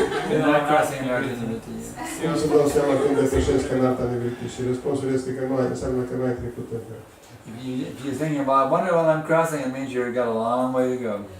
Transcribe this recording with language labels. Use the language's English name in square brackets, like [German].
[English] You're not crossing our divinity yet. [Romanian] Cum să dau seama când depășesc anartha nivriti? Și răspunsul este că nu ai, înseamnă că nu ai trecut încă. [English] If you're thinking, well, I wonder while I'm crossing, it means you've got a long way to go.